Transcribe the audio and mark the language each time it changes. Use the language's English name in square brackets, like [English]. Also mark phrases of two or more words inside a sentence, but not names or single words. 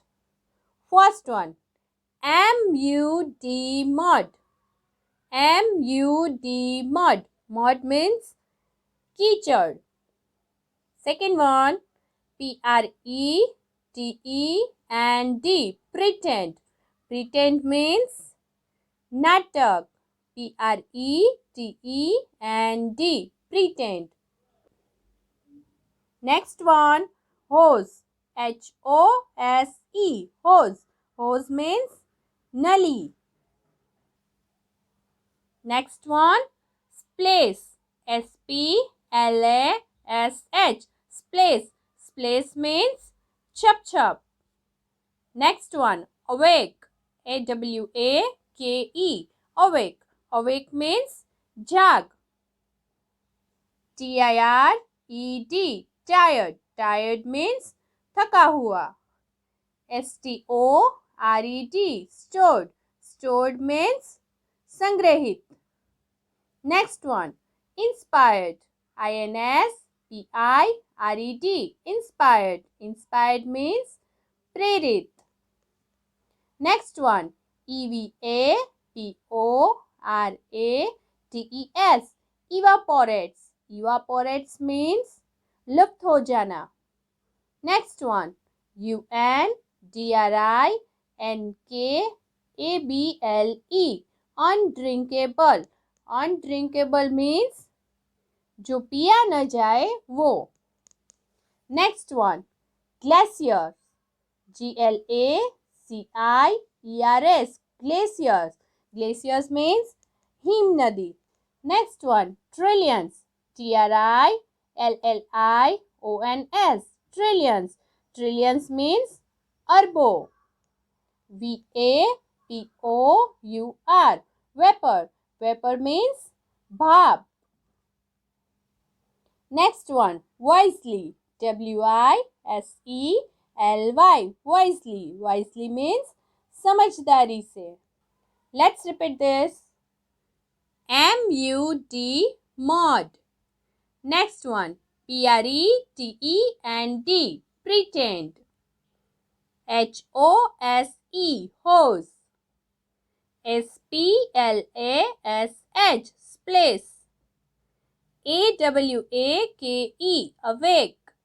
[English] First one, M-U-D, mud. M-U-D, mud. Mud means कीचड़. Second one, P-R-E-T-E-N-D, pretend. Pretend means natak. P-R-E-T-E-N-D, pretend. Next one, hose. H-O-S-E, hose. Hose means nali. Next one, splash. S-P-L-A-S-H, splash. Splash means [Hindi] छप छप. [English] Next one, awake. A-W-A-K-E, awake. Awake means jag. T-I-R-E-D, tired. Tired means [Hindi] थका हुआ. [English] S-T-O-R-E-D, stored. Stored means संग्रहित. Next one, inspired. I-N-S-P-I-R-E-D, inspired. Inspired means प्रेरित. Next one, E-V-A-P-O-R-A-T-E-S, evaporates. Evaporates means [Hindi] लुप्त हो जाना. [English] Next one, U-N-D-R-I-N-K-A-B-L-E, undrinkable. Undrinkable means [Hindi] जो पिया न जाए वो. [English] Next one, glacier. G-L-A-C-I-E-R-S, glaciers. Glaciers means [Hindi] हिम नदी. [English] Next one, trillions. T-R-I-L-L-I-O-N-S, trillions. Trillions means अरबों. V-A-P-O-U-R, vapor. Vapor means भाप. Next one, wisely. W-I-S-E-L-Y, wisely. Wisely means [Hindi] समझदारी से. [English] Let's repeat this. M-U-D, mud. Next one, P-R-E-T-E-N-D, pretend. H-O-S-E, hose. S-P-L-A-S-H, splash. A-W-A-K-E, awake.